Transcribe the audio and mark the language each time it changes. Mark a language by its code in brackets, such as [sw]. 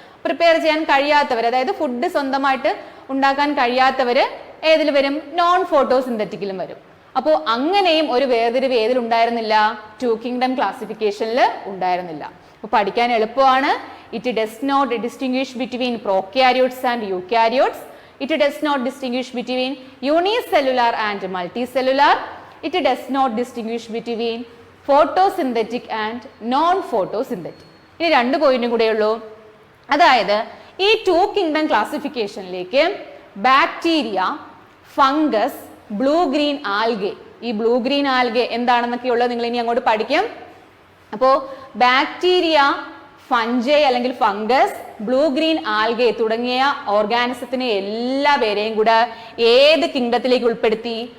[ml] Prepare ചെയ്യാൻ കഴിയാത്തവർ, അതായത് food സ്വന്തമായിട്ട് ഉണ്ടാക്കാൻ കഴിയാത്തവർ ഏതിൽ വരും? നോൺ ഫോട്ടോസിന്തറ്റിക്കിലും വരും. അപ്പോൾ അങ്ങനെയും ഒരു വേർതിരിവ് ഏതിൽ ഉണ്ടായിരുന്നില്ല? ടു കിങ്ഡം ക്ലാസിഫിക്കേഷനിൽ ഉണ്ടായിരുന്നില്ല. അപ്പോൾ പഠിക്കാൻ എളുപ്പമാണ്. [en] It does not distinguish between prokaryotes and eukaryotes. It does not distinguish between unicellular and multicellular. It does not distinguish between photosynthetic and non-photosynthetic. [ml] ഇനി 2 പോയിന്റും കൂടെ ഉള്ളൂ. അതായത് ഈ to kingdom ക്ലാസിഫിക്കേഷനിലേക്ക് bacteria, fungus, blue green algae, ഈ blue green algae എന്താണെന്നൊക്കെ ഉള്ളത് നിങ്ങൾ ഇനി അങ്ങോട്ട് പഠിക്കും. അപ്പോൾ ബാക്ടീരിയ, ഫംജൈ അല്ലെങ്കിൽ ഫംഗസ്, ബ്ലൂ ഗ്രീൻ ആൽഗെ തുടങ്ങിയ ഓർഗാനിസത്തിനെ എല്ലാവരെയും കൂടെ ഏത് കിങ്ഡത്തിലേക്ക് ഉൾപ്പെടുത്തി?